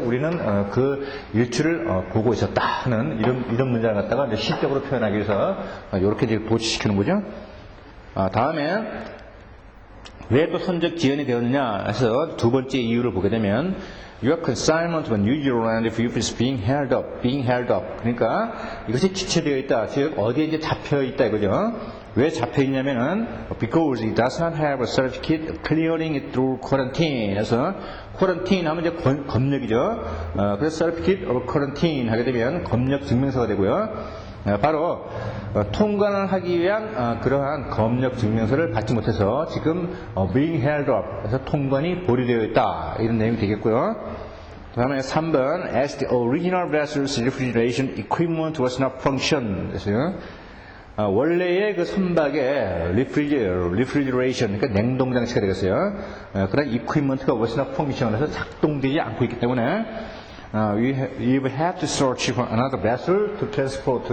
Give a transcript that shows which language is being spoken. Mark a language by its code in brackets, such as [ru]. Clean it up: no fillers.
[ko] 우리는 그 일출을 보고 있었다 하는 이런 문장을 갖다가 이제 시적으로 표현하기 위해서 이렇게 이제 도치시키는 거죠. 다음에 왜 또 선적 지연이 되었느냐 해서 두 번째 이유를 보게 되면 [en] Your consignment to New Zealand is being held up. [ko] 그러니까 이것이 지체되어 있다. 즉 어디에 이제 잡혀 있다 이거죠. 왜 잡혀 있냐면은 [en] because it does not have a certificate clearing it through quarantine. [ko] 그래서 quarantine 하면 이제 검역이죠. 그래서 [en] certificate of quarantine [ko] 하게 되면 검역 증명서가 되고요. 바로 통관을 하기 위한 그러한 검역 증명서를 받지 못해서 지금 [en] being held up. [ko] 그래서 통관이 보류되어 있다. 이런 내용이 되겠고요. 다음에 3번 [en] as the original vessel's refrigeration equipment was not function. [ko] 그래서 원래의 그 선박의 refrigeration, 그러니까 냉동 장치가 되겠어요. [en] 그런 equipment가 was not function해서 [ko] 작동되지 않고 있기 때문에 [en] we will have to search for another vessel to transport.